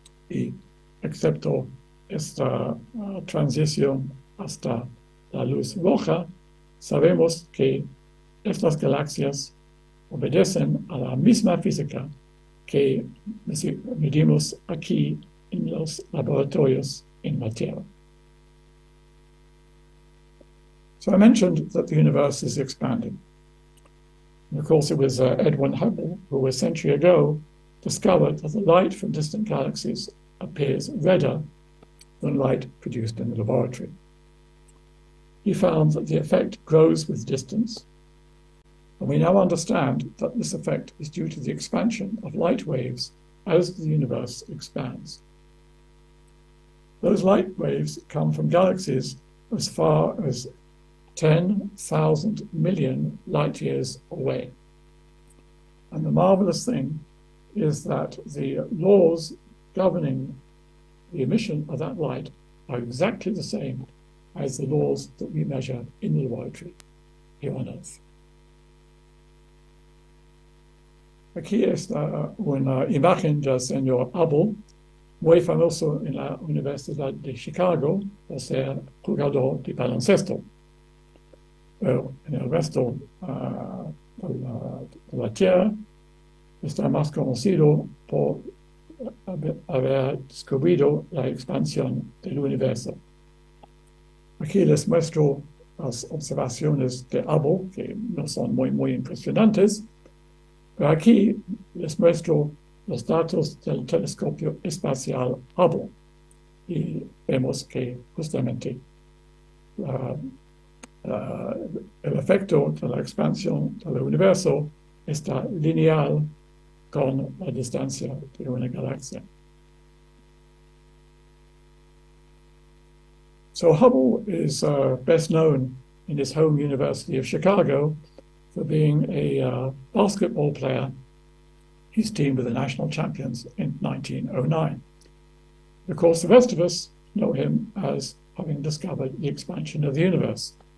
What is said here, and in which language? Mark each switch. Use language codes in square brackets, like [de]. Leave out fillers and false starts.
[es] Y excepto esta transición hasta la luz roja, sabemos que estas galaxias obedecen a la misma física que medimos aquí en los laboratorios en la Tierra. [en] So I mentioned that the universe is expanding. And of course, it was Edwin Hubble who a century ago discovered that the light from distant galaxies appears redder than light produced in the laboratory. He found that the effect grows with distance, and we now understand that this effect is due to the expansion of light waves as the universe expands. Those light waves come from galaxies as far as 10,000 million light years away. And the marvelous thing is that the laws governing the emission of that light are exactly the same as the laws that we measure in the laboratory here on Earth. [es] Aquí está una imagen del señor Hubble, muy famoso en la Universidad de Chicago por ser jugador de baloncesto. Pero en el resto de la Tierra está más conocido por haber descubierto la expansión del universo. Aquí les muestro las observaciones de Hubble, que no son muy impresionantes, pero aquí les muestro los datos del telescopio espacial Hubble y vemos que justamente el efecto de la expansión del universo está lineal con la distancia de una galaxia. [en] So Hubble is best known in his home University of Chicago for being a basketball player. He's teamed with the national champions in 1909. Of course, the rest of us know him as having discovered the expansion of the universe.